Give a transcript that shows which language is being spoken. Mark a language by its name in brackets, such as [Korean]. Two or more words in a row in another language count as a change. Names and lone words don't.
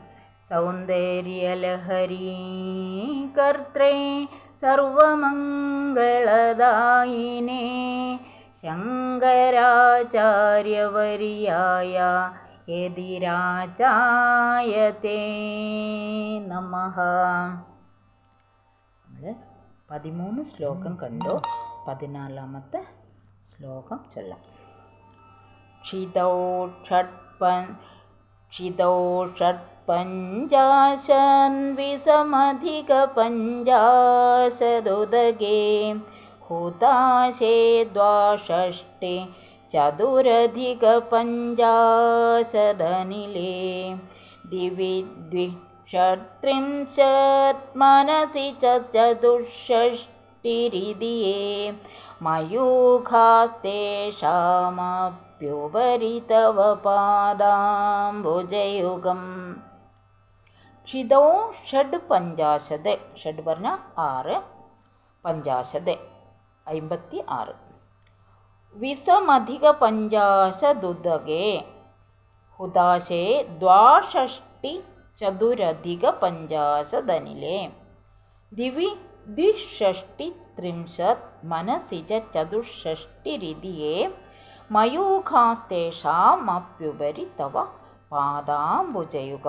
[Sanskrit] സൗന്ദര്യലഹരീ കർത്രേ സർവമംഗളദായിനേ ശങ്കരാചാര്യവർയായ യതിരാജായതേ നമഃ. [Malayalam] നമ്മൾ 13 ശ്ലോകം കണ്ടു. 14ാമത്തെ ശ്ലോകം ചൊല്ലാം. [Sanskrit] ക്ഷിതൗ षट्पञ्चाशन्विषमधिकपञ्चाशदुदगे हुताशे द्वाषष्टे चतुरधिकपञ्चाशदनिले दिवि द्विषट्त्रिंशत् मनसि च चतुष्षष्टिरिदिये मयूखास्तेषामप्युपरि तव പാദാംബുജയുഗം. ക്ഷിതോ ഷഡ് പഞ്ചാശത്. [Malayalam] ഷഡ് പറഞ്ഞ 6, പഞ്ചാശത് 56. [Sanskrit] വിസമധിക പഞ്ചാശദുദകേ ഹുതാശേ ദ്വാഷഷ്ടി ചതുരധിക പഞ്ചാശദനിലേ ദിവി ദ്വിഷഷ്ടിത്രിംശത് മനസി ച ചതുഷ്ഷഷ്ടിരിതിയേ മയൂഖാസ്തേഷാമപ്യുപരി തവ പാദാംബുജയുഗം.